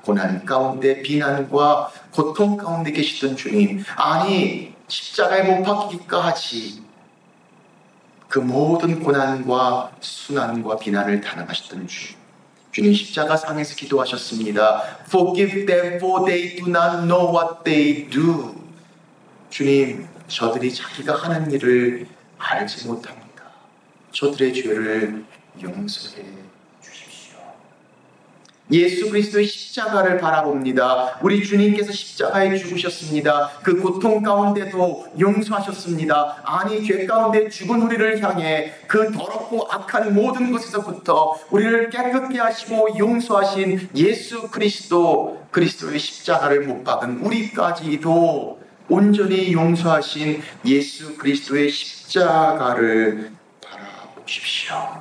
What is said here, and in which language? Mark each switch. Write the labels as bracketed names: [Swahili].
[Korean] 고난 가운데, 비난과 고통 가운데 계시던 주님, 아니 십자가에 못 박히기까지 그 모든 고난과 순환과 비난을 당하셨던 주님 십자가 상에서 기도하셨습니다. [English] Forgive them for they do not know what they do. [Korean] 주님, 저들이 자기가 하는 일을 알지 못합니다. 저들의 죄를 용서해 주십시오. 예수 그리스도의 십자가를 바라봅니다. 우리 주님께서 십자가에 죽으셨습니다. 그 고통 가운데도 용서하셨습니다. 아니 죄 가운데 죽은 우리를 향해 그 더럽고 악한 모든 것에서부터 우리를 깨끗게 하시고 용서하신 예수 그리스도, 그리스도의 십자가를 못 박은 우리까지도 온전히 용서하신 예수 그리스도의 십자가를 바라보십시오.